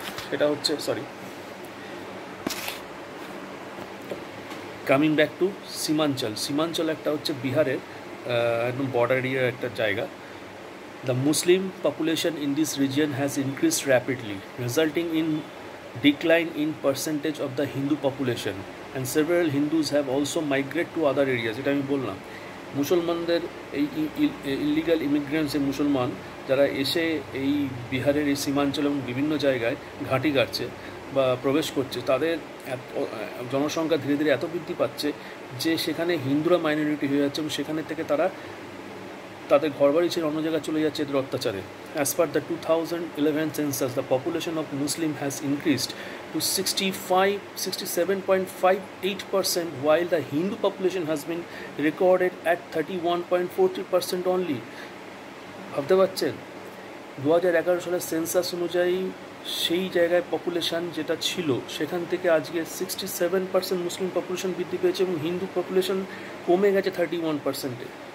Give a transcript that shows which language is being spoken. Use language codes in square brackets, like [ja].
[bn] সেটা হচ্ছে, [en] coming back to [bn] সীমাঞ্চল একটা হচ্ছে বিহারের একদম বর্ডার এরিয়ার একটা জায়গা। [en] The Muslim population in this region has increased rapidly, resulting in decline in percentage of the Hindu population, and several Hindus have also migrated to other areas. [bn] এটা আমি বললাম, মুসলমানদের এই ইলিগাল ইমিগ্রেন্টস, মুসলমান যারা এসে এই বিহারের এই সীমাঞ্চল এবং বিভিন্ন জায়গায় ঘাঁটি গাড়ছে বা প্রবেশ করছে, তাদের জনসংখ্যা ধীরে ধীরে এত বৃদ্ধি পাচ্ছে যে সেখানে হিন্দুরা মাইনরিটি হয়ে যাচ্ছে এবং সেখানে থেকে তাদের ঘরবাড়ি ছেড়ে অন্য জায়গায় চলে যাচ্ছে এদের অত্যাচারে। [en] As per the 2011 census, the population of Muslim has increased to 67.58%, while the Hindu population has been recorded at 31.40% only. [bn] ভাবতে পারছেন, 2011 সালের সেন্সাস অনুযায়ী সেই জায়গায় পপুলেশান যেটা ছিল সেখান থেকে আজকে 67% মুসলিম পপুলেশন বৃদ্ধি পেয়েছে এবং হিন্দু পপুলেশন কমে গেছে 31%-এ।